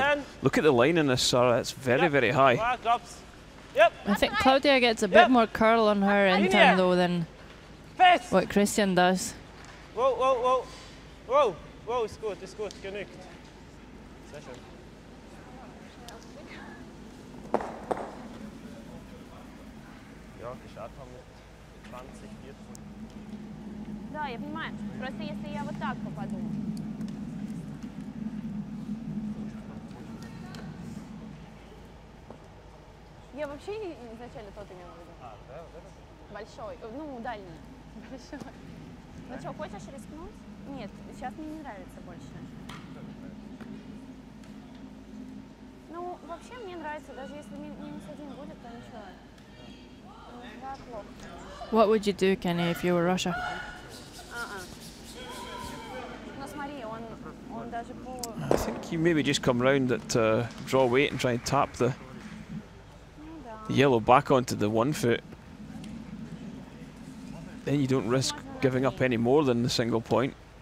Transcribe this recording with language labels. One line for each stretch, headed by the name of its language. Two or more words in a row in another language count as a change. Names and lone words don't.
English: But look at the line in this, Sarah. It's very, very high. I think Claudia gets a bit more curl on her in turn though than what Christian does.
German: Wow, wow, wow. Wow, wow, ist gut, genügt. Sehr schön. Ja, geschaut haben mit 20, 14.
Russian: Да, я понимаю. Просто если я вот так попаду. Я вообще изначально тот имела в виду. А, да, вот этот? Большой. Ну, дальний. Большой. Ну что, хочешь рискнуть? Нет, сейчас мне не нравится больше. Ну, вообще мне нравится, даже если -1 будет, то ничего. Да, плохо.
English: What would you do, Kenny, if you were Russia? I think you maybe just come round at draw weight and try and tap the yellow back onto the 1 foot. Then you don't risk giving up any more than the single point.